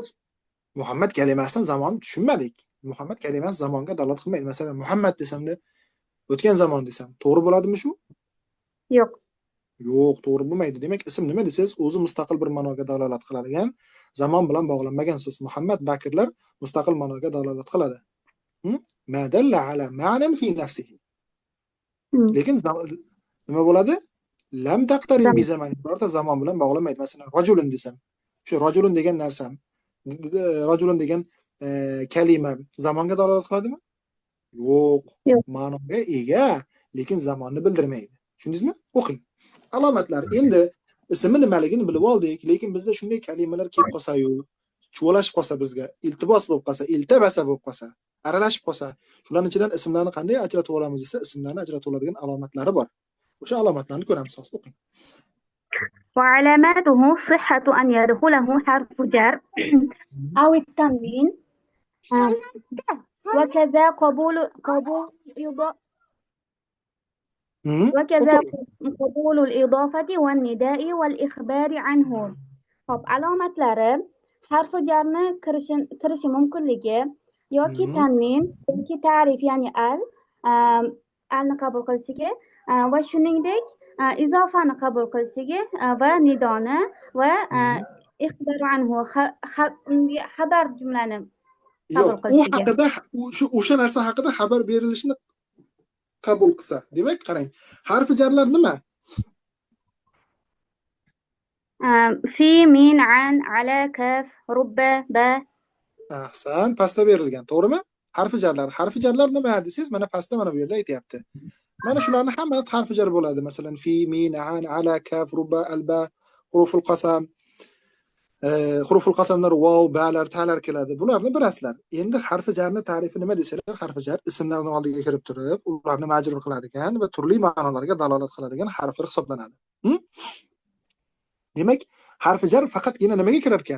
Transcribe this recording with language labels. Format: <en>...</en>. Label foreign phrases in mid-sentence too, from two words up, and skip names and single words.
<uz>Muhammad kalimasini zamonni tushunmadik. Muhammad kalimasi zamonga dalolat qilmaydi. Masalan, Muhammad desamda o'tgan zamon desam, to'g'ri bo'ladimi shu? Yo'q. Yo'q, to'g'ri bo'lmaydi. Demak, ism nima desangiz, o'zi mustaqil bir ma'noga dalolat qiladigan, zamon bilan bog'lanmagan so'z. Muhammad, Bakrlar mustaqil ma'noga dalolat qiladi.</uz> <ar>ما دل على معنى في نفسه.</ar> <uz>Lekin nima bo'ladi?</uz> <ar>لم تقترن بزمان.</ar> <uz>Birorta zamon bilan bog'lanmaydi. Masalan, rajulun desam, shu rajulun degan narsam, rajulun degan kalima zamonga dalolat qiladimi? Yo'q. Ma'noga ega, lekin zamonni bildirmaydi. Tushundingizmi? O'qing. Alomatlar. Endi ismi nimaligini bilib oldik, lekin bizda shunday kalimalar kelib qolsa-yu, chuvalashib qolsa bizga, iltibos bo'lib qolsa, iltabasa bo'lib qolsa, aralashib qolsa, shularning ichidan ismlarni qanday ajratib olamiz desa, ismlarni ajratib oladigan alomatlari bor. O'sha alomatlarni ko'ramiz. O'qing.</uz> <ar>وعلاماته صحة أن يدخله حرف جر أو التنوين وكذا قبول الإضافة والنداء والإخبار عنه.</ar> <uz>Hop, alomatlari harfi jarni kirishi mumkinligi yoki tanvin yoki ta'rif, ya'ni alni qabul qilishligi va shuningdek izofani qabul qilishligi va nidoni va</uz> <ar>الإخبار عنه</ar> <uz>xabar jumlani qabul qilishligi. U haqida o'sha narsa haqida xabar berilishini qabul qilsa. Demak, qarang. Harfi jarlar nima?</uz> <ar>في من عن على كاف رب باء.</ar> <uz>Ahsan, pastda berilgan, to'g'rimi? Harfi jarlar nima desangiz, mana pastda mana bu yerda aytayapti. Mana shularning hammasi harfi jar bo'ladi. Masalan,</uz> <ar>في من عن على كاف رب الباء حروف القسم.</ar> <uz>Huruful qasamlar vav, ba'lar, ta'lar keladi. Bularni bilasizlar. Endi harfi jarning ta'rifi nima desalar, harfi jar ismlarning oldiga kirib turib, ularni majrur qiladigan va turli ma'nolarga dalolat qiladigan harflar hisoblanadi. Demak, harfi jar faqatgina nimaga kirar ekan?</uz>